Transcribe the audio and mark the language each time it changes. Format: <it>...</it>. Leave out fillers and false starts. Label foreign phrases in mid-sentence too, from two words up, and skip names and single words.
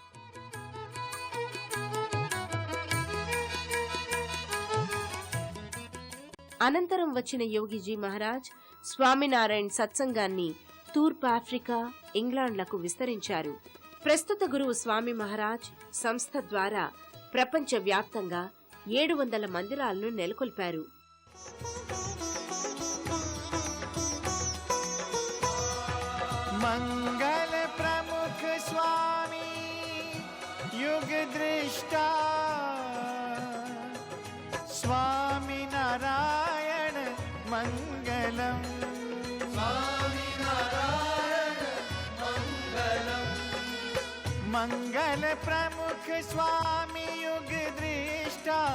<te>అనంతరం వచ్చిన యోగిజీ మహారాజ్ స్వామినారాయణ్ సత్సంగాన్ని తూర్పు ఆఫ్రికా, ఇంగ్లాండ్లకు విస్తరించారు. ప్రస్తుత గురువు స్వామి మహారాజ్ సంస్థ ద్వారా ప్రపంచవ్యాప్తంగా 700 మందిరాలను నెలకొల్పారు.</te> <hi>मंगल प्रमुख स्वामी युग दृष्टा स्वामी नारायण मंगलम स्वामी नारायण मंगलम मंगल प्रमुख स्वामी युग दृष्टा</hi>